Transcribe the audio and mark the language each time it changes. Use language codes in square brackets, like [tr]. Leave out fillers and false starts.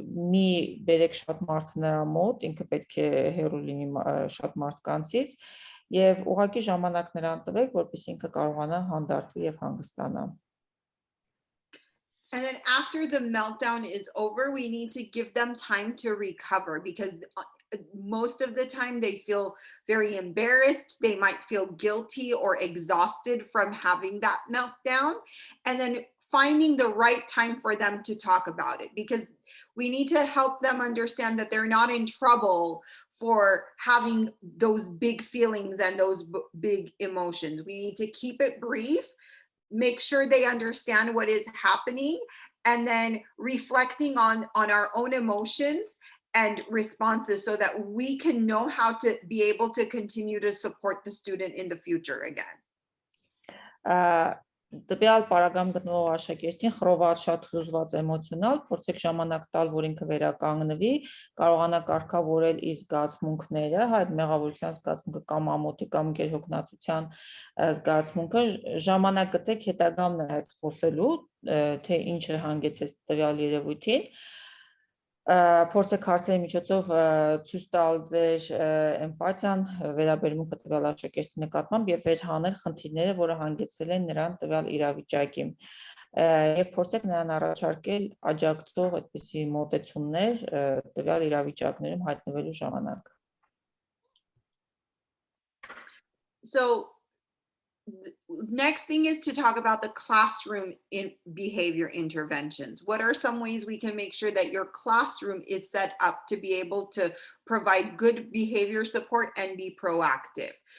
[hy] մի բերեք շատ մարդ նրա մոտ, ինքը պետք է հեռու լինի շատ մարդկանցից, եւ ուղղակի ժամանակ նրան տվեք, որպեսզի ինքը կարողանա հանդարտվի եւ հանգստանա. [en] And then after the meltdown is over, we need to give them time to recover, because most of the time they feel very embarrassed. They might feel guilty or exhausted from having that meltdown. And then finding the right time for them to talk about it, because we need to help them understand that they're not in trouble for having those big feelings and those big emotions. We need to keep it brief, make sure they understand what is happening, and then reflecting on our own emotions and responses so that we can know how to be able to continue to support the student in the future again. [hy] Տվյալ պարագայում գտնվող աշակերտին խռոված, շատ հուզված, էմոցիոնալ, փորձեք ժամանակ տալ, որ ինքը վերականգնվի, կարողանա կարգավորել իր զգացմունքները, այդ մեղավորության զգացմունքը կամ ամոթի կամ գերհոգնածության զգացմունքը, ժամանակ գտեք հետագամ նրա հետ խոսելու, թե ինչը հանգեցրեց տվյալ երևույթին, փորձեք հարցերի միջոցով ցույց տալ ձեր էմպաթիան, վերաբերմունքը տվյալ աշակերտի նկատմամբ եւ վերհանել խնդիրները, որը հանգեցրել են նրան տվյալ իրավիճակի, եւ փորձեք նրան առաջարկել աջակցող այդպիսի մոտեցումներ տվյալ իրավիճակներում հայտնվելու ժամանակ. [en] So next thing is to talk about the classroom in behavior interventions. What are some ways we can make sure that your classroom is set up to be able to provide good behavior support and be proactive?